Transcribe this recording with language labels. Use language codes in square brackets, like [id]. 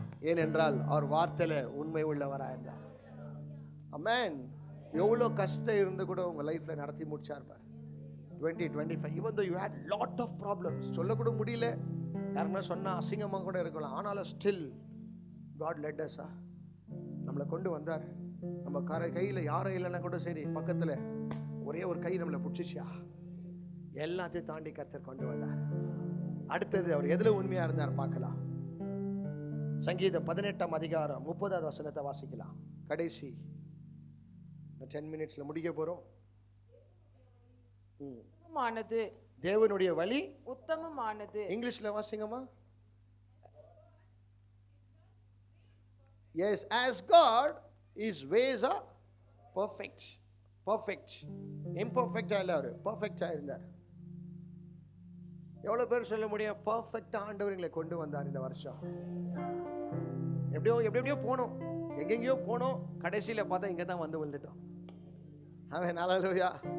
[ta] ஏனென்றால் அவர் வார்த்தையில உண்மை உள்ளவராக இருந்தார். ஆமென். எவ்வளோ கஷ்டம் இருந்து கூட உங்க லைஃப்ல நடத்தி முடிச்சார் பார். [en] 2025 even though you had lot of problems, [ta] சொல்லக்கூட முடியல, யாருன்னா சொன்னா அசிங்கமாக கூட இருக்கலாம், ஆனாலும் ஸ்டில் [en] God led us. [ta] நம்மளை கொண்டு வந்தார். நம்ம கையில் யாரும் இல்லைன்னா கூட சரி, பக்கத்தில் ஒரே ஒரு கை நம்மளை பிடிச்சிச்சா, எல்லாத்தையும் தாண்டி கர்த்தர் கொண்டு வந்தார். அடுத்தது அவர் எதுல உண்மையா இருந்தார் பார்க்கலாம். சங்கீதம் 18ஆம் அதிகாரம் 30வது வசனத்தை வாசிக்கலாம். கடைசி 10 மினிட்ஸ்ல முடிக்க போறோம். உத்தமமானது தேவனுடைய வழி உத்தமமானது. இங்கிலீஷ்ல வாசிங்கம்மா. [en] Yes, as God, His ways are perfect. Perfect. [ta] Imperfect இல்ல, அவர் பர்ஃபெக்டா இருந்தார். எவ்வளவு பேர் சொல்ல முடியும் பர்ஃபெக்ட் ஆண்டவர்களை கொண்டு வந்தார் இந்த வருஷம்? எப்படியோ போனோம், எங்கெங்கயோ போனோம், கடைசியில பார்த்தா இங்க தான் வந்து விழுந்துட்டோம். அவன் ஹல்லேலூயா.